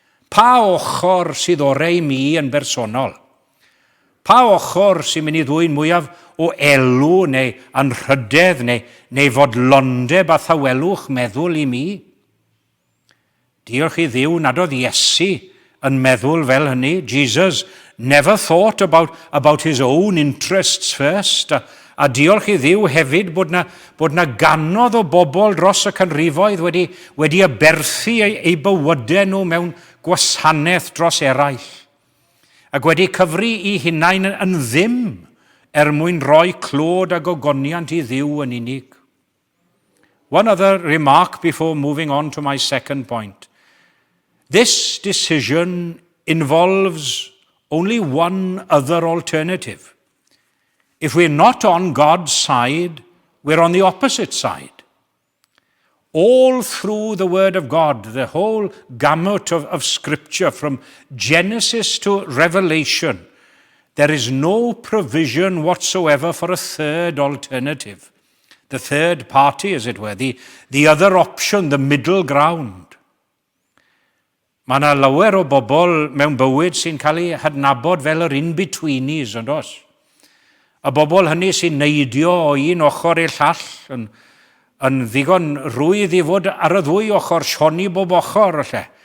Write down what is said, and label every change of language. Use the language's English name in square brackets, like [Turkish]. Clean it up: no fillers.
[Welsh] Pa ochr sydd orau mi yn bersonol? Pa ochr sy'n mynd i ddwy'n mwyaf o elw neu anrhydedd neu fodlondeb a thawelwch meddwl i mi? Diolch i Dduw nad oedd Iesu yn meddwl fel hynny. [English] Jesus never thought about his own interests first. [Welsh] A diolch i Dduw hefyd bod na ganodd o bobl dros y canrifoedd wedi aberthu eu bywydau nhw mewn gwasanaeth dros eraill. Ac wedi cyfri i hunain yn ddim mwyn roi clod a gogoniant i Dduw yn unig. [English] One other remark before moving on to my second point. This decision involves only one other alternative. If we're not on God's side, we're on the opposite side. All through the Word of God, the whole gamut of Scripture, from Genesis to Revelation, there is no provision whatsoever for a third alternative. The third party, as it were, the other option, the middle ground. [Welsh] Mae yna lawer o bobl mewn bywyd sy'n cael ei hadnabod fel yr in-betweenies, ond os. A bobl hynny sy'n neidio o un ochr i'r llall, yn ddigon rwydd i fod ar y ddwy ochr, sioni bob ochr, lle.